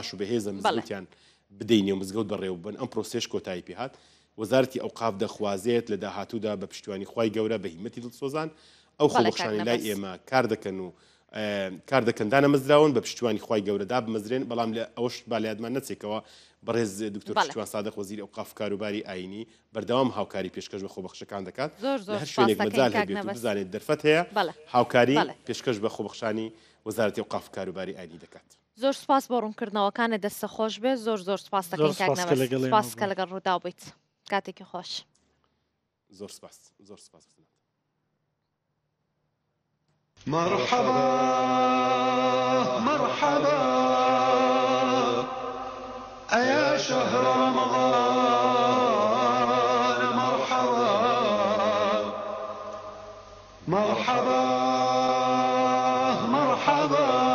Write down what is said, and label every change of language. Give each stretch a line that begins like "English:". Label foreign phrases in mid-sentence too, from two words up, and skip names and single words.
Central Kurdish: و بەهێزە مزگەوتیان بدەینێ و مزگەوت بەڕێوە بن ئەم پرۆسێش کۆتایی پێهات وەزارەتی ئەوقاف دەخوازێت لە داهاتوودا بە پشتیوانی خوای گەورە بە هیمەتی دڵسۆزان ئەو خۆبەخشانی لای ئێمە کار دەکەن و کار دەکەن دانەمەزراون بە پشتیوانی خوای گەورەدا بمەزرێن بەڵام لە ئەوش بالایەتمان نەچێکەوە بەڕێز دکتۆر پشتیوان سادق وەزیری ئەوقاف کاروباری ئاینی بەردەوام هاوکاری پێشکەش بە خۆبەخشەکان دەکات هەر شوێنێک مەجال هەبێت و بزانێت دەرفەت هەیە هاوکاری پێشکەش بە خۆبەخشانی وەزارەتی ئەوقاف کاروباری ئاینی دەکات. زۆر سپاس بۆ ڕوونکردنەوەکانە دەستە خۆش بێت زۆر سپاس دەکەین سپاس کە لەگەڵ ڕوودا بیت کاتێکی خۆش زۆر سپاس زۆر سپاس.
Arabic: مرحبا مرحبا أيا شهر رمضان مرحبا مرحبا مرحبا